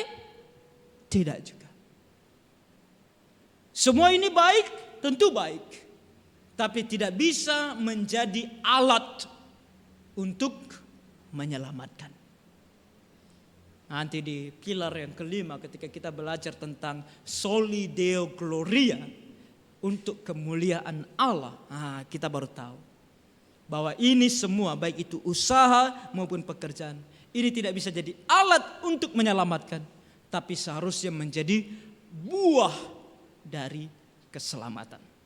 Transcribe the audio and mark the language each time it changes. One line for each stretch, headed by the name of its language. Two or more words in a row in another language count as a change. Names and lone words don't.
Indonesian: Tidak juga. Semua ini baik? Tentu baik. Tapi tidak bisa menjadi alat untuk menyelamatkan. Nanti di pilar yang kelima ketika kita belajar tentang
Latin: soli deo gloria,
Indonesian: untuk kemuliaan Allah, kita baru tahu bahwa ini semua baik itu usaha maupun pekerjaan, ini tidak bisa jadi alat untuk menyelamatkan, tapi seharusnya menjadi buah dari keselamatan.